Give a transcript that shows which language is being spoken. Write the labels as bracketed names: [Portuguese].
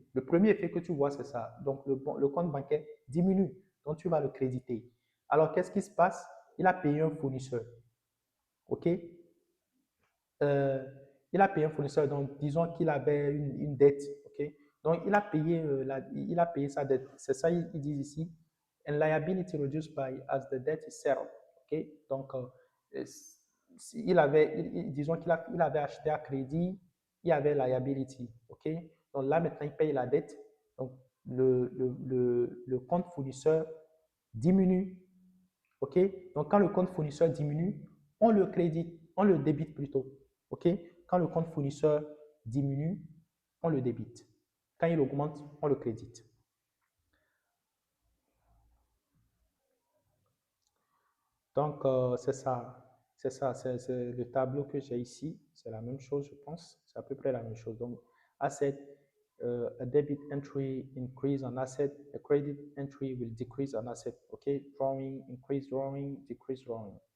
[French] Le premier effet que tu vois, c'est ça. Donc, le compte bancaire diminue. Donc, tu vas le créditer. Alors, qu'est-ce qui se passe? Il a payé un fournisseur. OK? Il a payé un fournisseur. Donc, disons qu'il avait une dette. OK? Donc, il a payé sa dette. C'est ça, ils disent ici. [English] And liability reduced by as the debt is settled. OK? [French] Donc, disons qu'il avait acheté à crédit, il y avait liability. OK? Donc, là, maintenant, il paye la dette. Donc, le compte fournisseur diminue. OK? Donc, quand le compte fournisseur diminue, on le crédite, on le débite plutôt. OK? Quand le compte fournisseur diminue, on le débite. Quand il augmente, on le crédite. Donc, c'est ça. C'est ça. C'est le tableau que j'ai ici. C'est la même chose, je pense. C'est à peu près la même chose. [English] Donc, asset, a debit entry increase on asset, a credit entry will decrease on asset. Okay, drawing, increase drawing, decrease drawing.